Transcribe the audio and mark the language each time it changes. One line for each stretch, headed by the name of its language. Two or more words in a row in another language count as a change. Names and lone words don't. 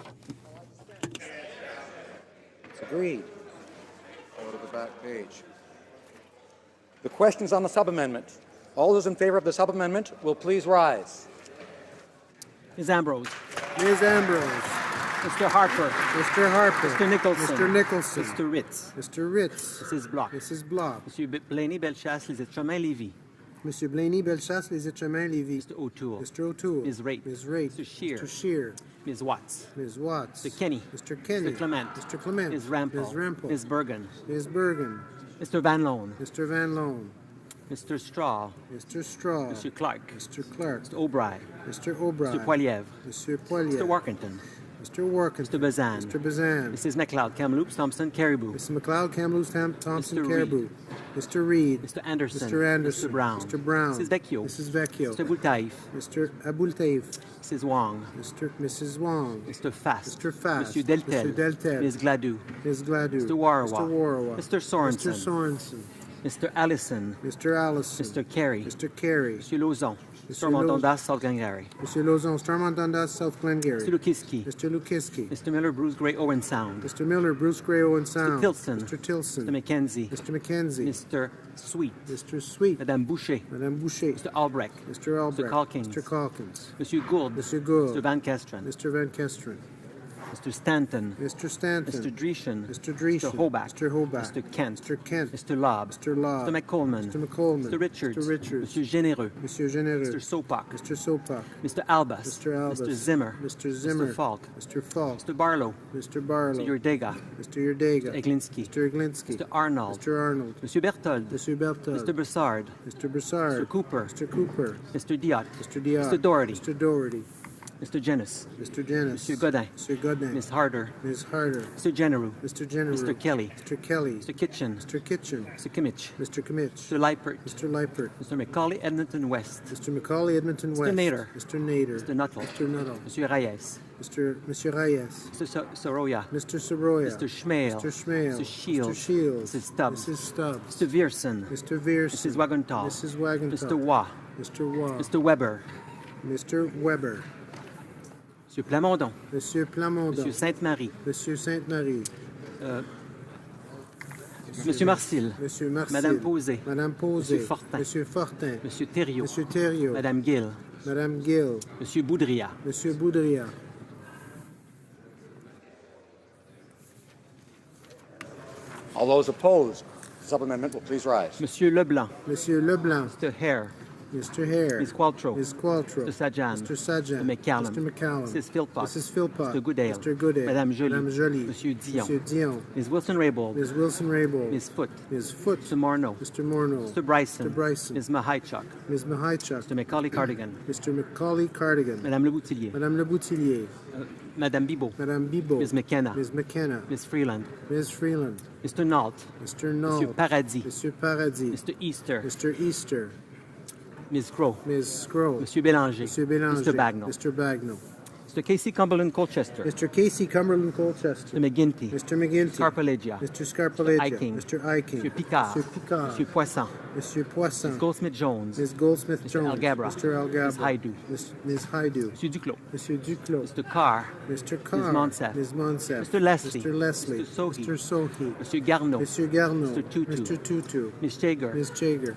English: It's agreed. Go to the back page. The questions on the sub-amendment. All those in favor of the sub-amendment will please rise. Ms. Ambrose. Ms. Ambrose. Mr. Harper. Mr. Harper. Mr. Nicholson. Mr. Nicholson. Mr. Ritz. Mr. Ritz. Mrs. Bloch. Mrs. Bloch. Monsieur Blaney-Bellechasse, Les Chemins-Lévis. Monsieur Blaney-Bellechasse, Les Chemins-Lévis. Mr. O'Toole. Mr. O'Toole. Ms. Raitt. Ms. Raitt. Mr. Scheer. Mr. Scheer. Ms. Watts. Ms. Watts. Mr. Kenny. Mr. Kenny. Mr. Clement. Mr. Clement. Ms. Rampel. Ms. Rampel. Ms. Bergen. Ms. Bergen. Mr. Van Loan. Mr. Van Loan. Mr. Straw. Mr. Straw. Mr. Clark. Mr. Clark. Mr. O'Brien. Mr. O'Brien. Mr. Poilievre. Mr. Poilievre. Mr. Workington. Mr. Workington. Mr. Bazan. Mr. Bazan. Mrs. McLeod, Kamloops, Thompson, Caribou. Mrs. McLeod, Kamloops, Thompson, Mr. Caribou. Mr. Reed. Mr. Anderson. Mr. Anderson. Mr. Brown. Mr. Brown. Mrs. Vecchio. Mrs. Vecchio. Mr. Boutaïf. Mr. Aboultaïf. Mrs. Wong. Mrs. Wong. Mr. Fast. Mr. Fast. Mr. Deltel. Mr. Deltel. Ms. Gladue. Ms. Gladue. Mr. Warawa. Mr. Warawa. Mr. Sorensen. Mr. Sorensen. Mr. Allison. Mr. Allison. Mr. Carey. Mr. Carey. Mr. Lauzon. Mr. Stormont-Dundas, South Glengarry. Mr. Lauzon, Stormont-Dundas, South Glengarry. Mr. Lukiski. Mr. Lukiski. Mr. Miller, Bruce Gray, Owen Sound. Mr. Miller, Bruce Gray, Owen Sound. Mr. Tilson. Mr. Tilson. Mr. McKenzie. Mr. McKenzie. Mr. Sweet. Mr. Sweet. Madame Boucher. Madame Boucher. Mr. Albrecht. Mr. Albrecht. Mr. Calkins. Mr. Calkins. Monsieur Gould. Monsieur Gould. Mr. Van Kesteren. Mr. Van Kesteren. Mr. Stanton. Mr. Stanton. Mr. Dreeshen. Mr. Dreeshen. Mr. Hobach. Mr. Hobach. Mr. Kent. Mr. Kent. Mr. Lobb. Mr. Lobb. Mr. McColeman. Mr. McColeman. Mr. Richards. Mr. Richards. Monsieur Généreux. Monsieur Généreux. Mr. Sopak. Mr. Sopak. Mr. Albas. Mr. Albas. Mr. Zimmer. Mr. Zimmer. Mr. Falk. Mr. Falk. Mr. Barlow. Mr. Barlow. Mr. Yurdega. Mr. Yurdega. Mr. Eglinski. Mr. Eglinski. Mr. Arnold. Mr. Arnold. Monsieur Berthold. Mr. Berthold. Mr. Broussard. Mr. Broussard. Mr. Cooper. Mr. Cooper. Mr. Diot. Mr. Diot. Mr. Doherty. Mr. Doherty. Mr. Jennis. Mr. Jennis. Monsieur Godin. Mr. Godin. Ms. Harder. Ms. Harder. Mr. Generou. Mr. General. Mr. Kelly. Mr. Kelly. Mr. Kitchen. Mr. Kitchen. Mr. Kimmich. Mr. Kimmich. Mr. Leipert. Mr. Leipert. Mr. Macaulay, Edmonton West. Mr. Macaulay, Edmonton West. Mr. Nader. Mr. Nader. Mr. Nuttall. Mr. Nuttall. Monsieur Reyes. Monsieur Reyes. Mr. Soroya. Mr. Soroya. Mr. Schmale. Mr. Schmale. Mr. Shields. Mr. Shields. Mrs. Stubbs. Mrs. Stubbs. Mr. Vierson. Mr. Vierson. Mrs. Wagenthal. Mrs. Wagenthal. Mr. Waugh. Mr. Waugh. Mr. Weber. Mr. Weber. Monsieur Plamondon. Monsieur Plamondon. Monsieur Sainte-Marie. Monsieur Sainte-Marie. Monsieur Marcil. Monsieur Marcil. Madame Posé. Madame Posé. Monsieur Fortin. Monsieur Fortin. Monsieur Thériault. Monsieur Thériault. Madame Gill. Madame Gill. Monsieur Boudria. Monsieur Boudria. All those opposed to the sub-amendment will please rise. Monsieur Leblanc. Monsieur Leblanc. Mr. Hare. Mr. Hare. Ms. Qualtrough. Ms. Qualtrough. Mr. Sajan. Mr. Sajan. Mr. McCallum. Mr. McCallum. Mrs. Philpott. Mrs. Philpott. Mr. Goodale. Mr. Goodale. Madame Joly. Madame Joly. Monsieur Dion. Monsieur Dion. Ms. Wilson-Raybould. Ms. Wilson-Raybould. Ms. Foote. Ms. Foote. Mr. Morneau. Mr. Morneau. Mr. Bryson. Mr. Bryson. Ms. Mahaichuk. Ms. Mahaichuk. Mr. Macaulay Cardigan. Mr. Macaulay Cardigan. Madame Leboutillier. Madame Leboutillier. Madame Bibot. Madame Bibot. Ms. McKenna. Ms. McKenna. Ms. Freeland. Ms. Freeland. Mr. Nault. Mr. Nault. Monsieur Paradis. Monsieur Paradis. Mr. Easter. Mr. Easter. Ms. Crow. Ms. Scroll. Monsieur Bélanger. Monsieur Bélanger. Mr. Bagnall. Mr. Bagnall. Mr. Casey Cumberland Colchester. Mr. Casey Cumberland Colchester. Mr. McGinty. Mr. McGinty. Scarpalegia. Mr. Scarpalegia. Mr. Eiking. Mr. Eiking. Mr. Picard. Mr. Picard. Mr. Poisson. Mr. Poisson. Ms. Goldsmith-Jones. Ms. Goldsmith-Jones. Mr. Algabra. Mr. Algabra. Ms. Haidu. Ms. Haidu. Mr. Duclos. Mr. Duclos. Mr. Carr. Mr. Carr. Ms. Monsef. Ms. Monsef. Mr. Leslie. Mr. Leslie. Mr. Sohi. Mr. Sohi. Mr. Garneau. Mr. Garneau. Mr. Tutu. Mr. Tutu. Ms. Jager. Ms. Jager.